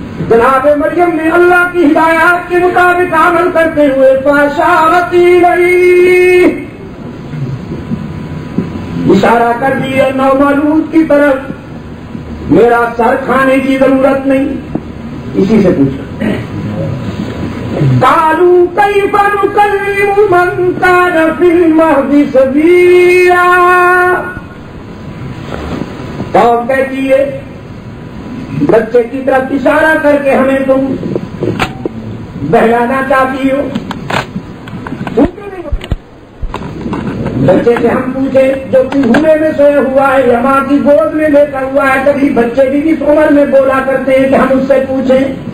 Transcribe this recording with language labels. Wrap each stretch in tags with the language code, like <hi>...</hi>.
<ur>جناب مریم نے اللہ کی ہدایات کے مطابق عمل کرتے ہوئے</ur> <ar>فاشارت الیہ،</ar> <ur>اشارہ کر دیا نومولود کی طرف، میرا سر کھانے کی ضرورت نہیں. اسی سے پوچھا</ur> <ar>قالوا كيف نكلم من كان في المهد صبيا.</ar> <ur>قوم کہتی ہے بچے کی طرف اشارہ کر کے ہمیں تم بہلانا چاہتی ہو. بچے سے ہم پوچھے جو کنویں میں سویا ہوا ہے یا ماں کی گود میں لیٹا ہوا ہے, کبھی بچے بھی اس عمر میں بولا کرتے ہیں کہ ہم اس سے پوچھیں.</ur>